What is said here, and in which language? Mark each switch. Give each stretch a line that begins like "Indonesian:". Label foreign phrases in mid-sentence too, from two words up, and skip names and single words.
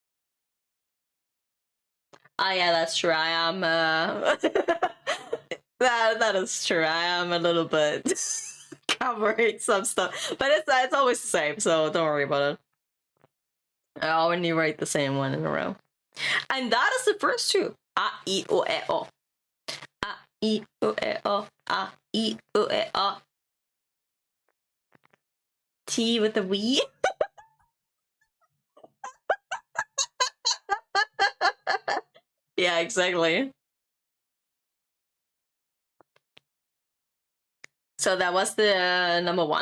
English: Ah, yeah, that's true. I am, that is true. I am a little bit covering some stuff. But it's always the same, so don't worry about it. I only write the same one in a row. And that is the first two. A, I, O, E, O. A, I, O, E, O. A, I, O, E, O. T with the we. Yeah, exactly. So that was the number one.